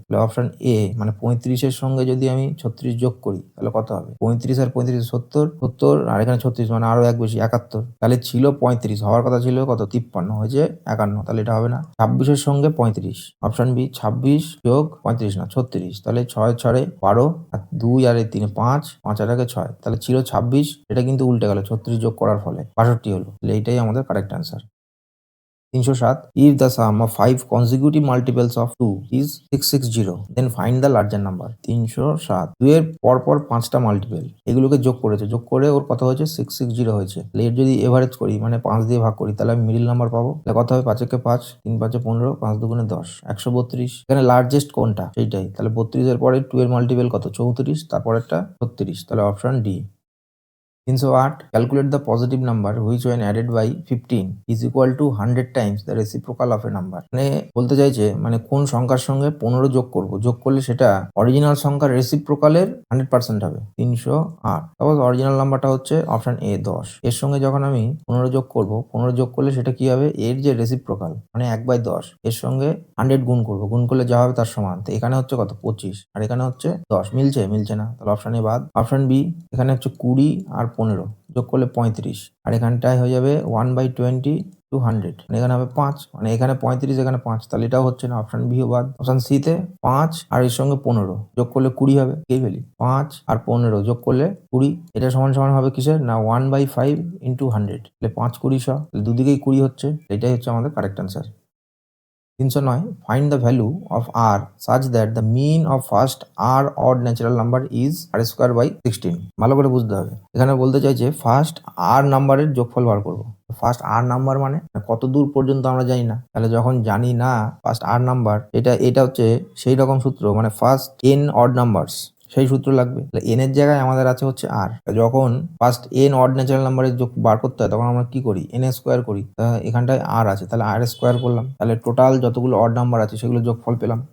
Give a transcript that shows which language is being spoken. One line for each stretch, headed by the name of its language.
Bangla: তাহলে option A মানে 35 এর সঙ্গে যদি আমি 36 যোগ করি তাহলে কত হবে 35 আর 35 70 70, আর এখানে 36 মানে আরো এক বেশি 71, তাহলে ছিল 35, হওয়ার কথা ছিল কত 53, হয়েছে 51, তাহলে এটা হবে না। 26 এর সঙ্গে 35, অপশন বি 26 যোগ 35 না 36, তাহলে 6 6 12, আর 2 আর 3 5, 5 আর 1 6, তাহলে ছিল 26, এটা কিন্তু উল্টে গেল 36 যোগ করার ফলে 62 হলো। তাহলে এইটাই আমাদের correct answer.
English: 307 if the sum of 5 consecutive multiples of 2 is 660 then find the larger number।
Bangla: 307 2 এর পরপর 5টা মাল্টিপল, এগুলোকে যোগ করেছে, যোগ করে ওর কত হয়েছে 660 হয়েছে। তাহলে এর যদি এভারেজ করি মানে 5 দিয়ে ভাগ করি তাহলে আমি মিডিল নাম্বার পাবো। তাহলে কত হবে 5 একে 5, 3 5 15, 5 2 10, 132। এখানে লার্জেস্ট কোনটা সেইটাই, তাহলে 32 এর পরে 2 এর মাল্টিপল কত 34, তারপরেরটা 36, তাহলে option D.
English: 308 calculate the positive number which when added by 15 is equal to 100 times the reciprocal of a number।
Bangla: মানে বলতে চাইছে মানে কোন সংখ্যার সঙ্গে 15 যোগ করব, যোগ করলে সেটা অরিজিনাল সংখ্যার রেসিপ্রোকালের 100% হবে। 308 সাপোজ অরিজিনাল নাম্বারটা হচ্ছে অপশন এ 10, এর সঙ্গে যখন আমি 15 যোগ করব, 15 যোগ করলে সেটা কি হবে এর যে রেসিপ্রোকাল মানে 1/10, এর সঙ্গে 100 গুণ করব, গুণ করলে যা হবে তার সমান। তো এখানে হচ্ছে কত 25 আর এখানে হচ্ছে 10, মিলছে না, তাহলে অপশন এ বাদ। অপশন বি এখানে হচ্ছে 20 আর 15 যোগ করলে 35, আর এখানটায় হয়ে যাবে 1/20 টু 100, মানে এখানে হবে 5, মানে এখানে 35 এখানে 5, তাহলে এটাও হচ্ছে না, অপশন বি বাদ। অপশন সি তে 5 আর এর সঙ্গে 15 যোগ করলে 20 হবে, কে ফেলি 5 আর 15 যোগ করলে 20, এটা সমান সমান হবে কিসের না 1/5 ইন্টু 100, তাহলে 5 20 100, তাহলে দুদিকেই 20 হচ্ছে, এটাই হচ্ছে আমাদের correct answer.
English: 309 find the value of r such that the mean of first r odd natural number is r square by 16।
Bangla: ভালো করে বুঝতে হবে, এখানে বলতে চাইছে ফার্স্ট r নাম্বারের যোগফল বার করব। ফার্স্ট r নাম্বার মানে কত দূর পর্যন্ত আমরা জানি না, তাহলে যখন জানি না ফার্স্ট r নাম্বার, এটা হচ্ছে সেই রকম সূত্র মানে ফার্স্ট n অড নাম্বারস, সেই সূত্র লাগবে। এন এর জায়গায় আমাদের আছে হচ্ছে আর, যখন ফার্স্ট এন অড ন্যাচারাল নাম্বারের যোগ বার করতে হয় তখন আমরা কি করি এন স্কোয়ার করি, এখানটায় আর আছে তাহলে আর স্কোয়ার করলাম, তাহলে টোটাল যতগুলো অড নাম্বার আছে সেগুলো যোগফল পেলাম।